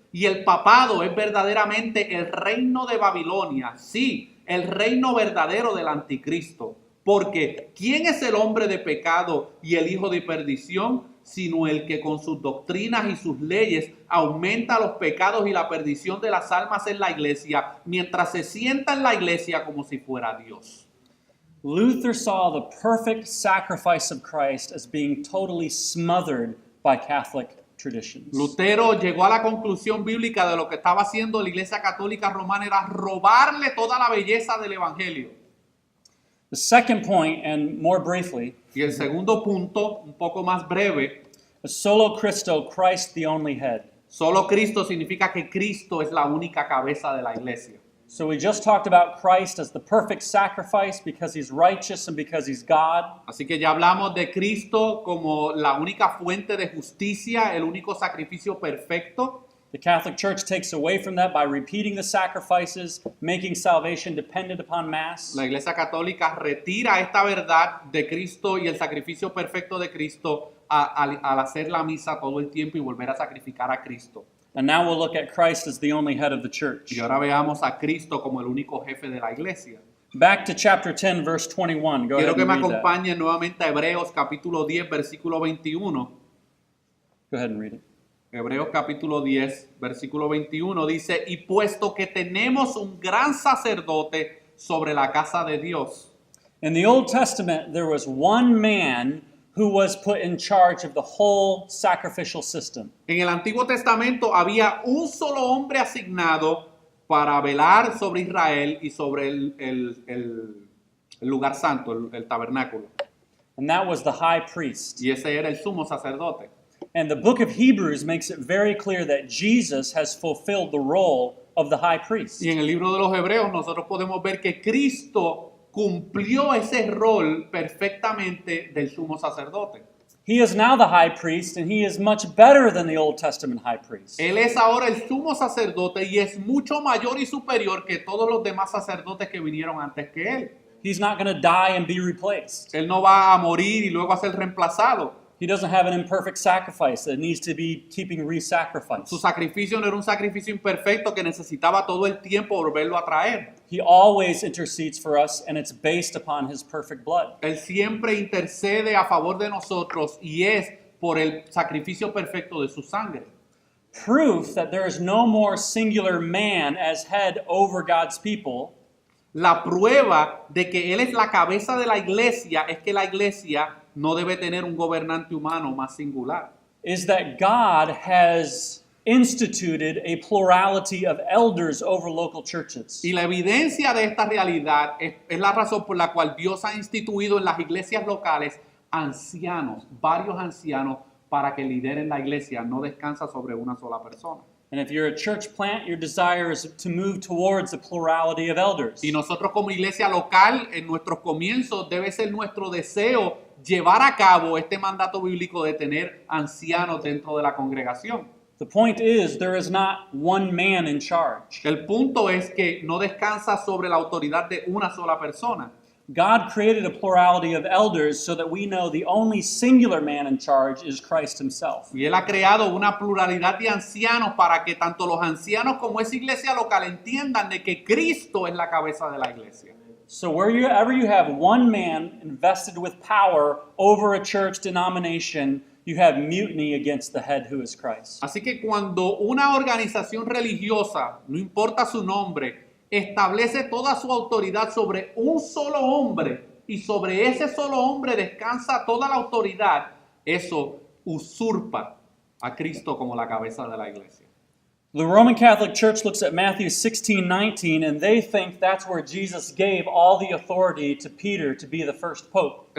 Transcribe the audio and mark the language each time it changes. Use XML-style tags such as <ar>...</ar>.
<es>Y el papado es verdaderamente el reino de Babilonia, sí, el reino verdadero del anticristo. Porque ¿quién es el hombre de pecado y el hijo de perdición? Sino el que con sus doctrinas y sus leyes aumenta los pecados y la perdición de las almas en la iglesia, mientras se sienta en la iglesia como si fuera Dios.</es> <en>Luther saw the perfect sacrifice of Christ as being totally smothered by Catholic traditions.</en> <es>Lutero llegó a la conclusión bíblica de lo que estaba haciendo la Iglesia Católica Romana era robarle toda la belleza del Evangelio.</es> <en>The second point, and more briefly,</en> <es>Y el segundo punto, un poco más breve,</es> <en>is solo Christo, Christ the only head.</en> <es>solo Cristo significa que Cristo es la única cabeza de la iglesia.</es> <en>So we just talked about Christ as the perfect sacrifice because he's righteous and because he's God.</en> <es>Así que ya hablamos de Cristo como la única fuente de justicia, el único sacrificio perfecto.</es> <en>The Catholic Church takes away from that by repeating the sacrifices, making salvation dependent upon Mass.</en> <es>La Iglesia Católica retira esta verdad de Cristo y el sacrificio perfecto de Cristo al hacer la misa todo el tiempo y volver a sacrificar a Cristo.</es> <en>And now we'll look at Christ as the only head of the church.</en> <es>Y ahora veamos a Cristo como el único jefe de la iglesia.</es> <en>Back to chapter 10, verse 21. Go</en> <es>Quiero</es> <en>ahead</en> <es>que</es> <en>and</en> <es>me</es> <en>read that.</en> <es>acompañen nuevamente a Hebreos capítulo 10, versículo 21.</es> <en>Go ahead and read it.</en> <es>Hebreos capítulo 10, versículo 21 dice, y puesto que tenemos un gran sacerdote sobre la casa de Dios.</es> <en>In the Old Testament, there was one man who was put in charge of the whole sacrificial system.</en> <es>En el Antiguo Testamento había un solo hombre asignado para velar sobre Israel y sobre el lugar santo, el tabernáculo.</es> <en>And that was the high priest.</en> <es>Y ese era el sumo sacerdote.</es> <en>And the book of Hebrews makes it very clear that Jesus has fulfilled the role of the high priest.</en> <es>Y en el libro de los Hebreos nosotros podemos ver que Cristo cumplió ese rol perfectamente del sumo sacerdote.</es> <en>He is now the high priest, and he is much better than the Old Testament high priest.</en> <es>Él es ahora el sumo sacerdote y es mucho mayor y superior que todos los demás sacerdotes que vinieron antes que él.</es> <en>He's not going to die and be replaced.</en> <es>Él no va a morir y luego a ser reemplazado.</es> <en>He doesn't have an imperfect sacrifice that needs to be keeping re-sacrificed.</en> <es>Su sacrificio no era un sacrificio imperfecto que necesitaba todo el tiempo volverlo a traer.</es> <en>He always intercedes for us, and it's based upon his perfect blood.</en> <es>Él siempre intercede a favor de nosotros y es por el sacrificio perfecto de su sangre.</es> <en>Proof that there is no more singular man as head over God's people</en> <es>La prueba de que Él es la cabeza de la iglesia es que la iglesia no debe tener un gobernante humano más singular.</es> <en>is that God has instituted a plurality of elders over local churches.</en> <es>Y la evidencia de esta realidad es la razón por la cual Dios ha instituido en las iglesias locales ancianos, varios ancianos, para que lideren la iglesia. No descansa sobre una sola persona.</es> <en>And if you're a church plant, your desire is to move towards a plurality of elders.</en> <es>Y nosotros como iglesia local, en nuestros comienzos, debe ser nuestro deseo llevar a cabo este mandato bíblico de tener ancianos dentro de la congregación.</es> <en>The point is, there is not one man in charge.</en> <es>El punto es que no descansa sobre la autoridad de una sola persona.</es> <en>God created a plurality of elders so that we know the only singular man in charge is Christ himself.</en> <es>Y Él ha creado una pluralidad de ancianos para que tanto los ancianos como esa iglesia local entiendan de que Cristo es la cabeza de la iglesia.</es> <en>So wherever you have one man invested with power over a church denomination, you have mutiny against the head who is Christ.</en> <es>Así que cuando una organización religiosa, no importa su nombre, establece toda su autoridad sobre un solo hombre y sobre ese solo hombre descansa toda la autoridad, eso usurpa a Cristo como la cabeza de la iglesia.</es> <en>The Roman Catholic Church looks at Matthew 16:19, and they think that's where Jesus gave all the authority to Peter to be the first pope.</en>